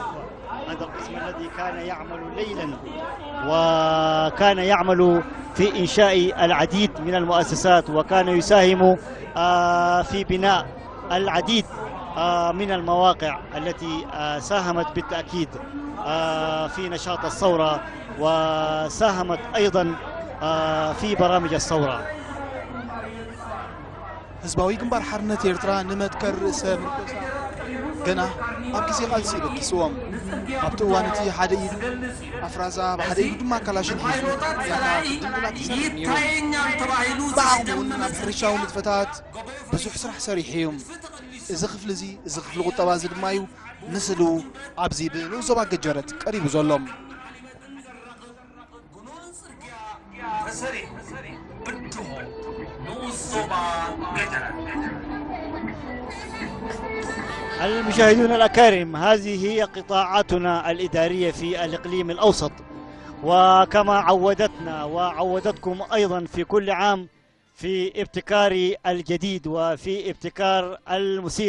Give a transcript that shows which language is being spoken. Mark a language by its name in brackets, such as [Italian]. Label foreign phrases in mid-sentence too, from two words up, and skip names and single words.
[Arabic] هذا القسم الذي كان يعمل ليلا، وكان يعمل في إنشاء العديد من المؤسسات، وكان يساهم في بناء العديد من المواقع التي ساهمت بالتأكيد في نشاط الثورة، وساهمت أيضا في برامج الثورة. [Tigrinya] ህዝባዊ ግንባር ሓርነት ኤርትራ ንመትከር ርእሰ ምርኮሳ ገና ኣብ ግዜ ቃልሲ ደቂስዎም። ኣብቲ እዋን እቲ ሓደ ኢዱ ኣፍራዛ ብሓደ ኢዱ ድማ ካላሽን ሒዙ ድንድላት ይሰርሕ ነይሩ። ብዓቕሙ እውን ናብ ሕርሻዊ ንጥፈታት ብዙሕ ስራሕ ሰሪሑ እዩ። እዚ ክፍሊ እዚ እዚ ክፍሊ ቁጠባ እዚ ድማ እዩ ምስሉ ኣብዚ ብንዞባ ገጀረት ቀሪቡ ዘሎም። [Arabic] المشاهدون الأكارم، هذه هي قطاعاتنا الإدارية في الإقليم الأوسط، وكما عودتنا وعودتكم أيضا في كل عام في ابتكار الجديد وفي ابتكار المثير.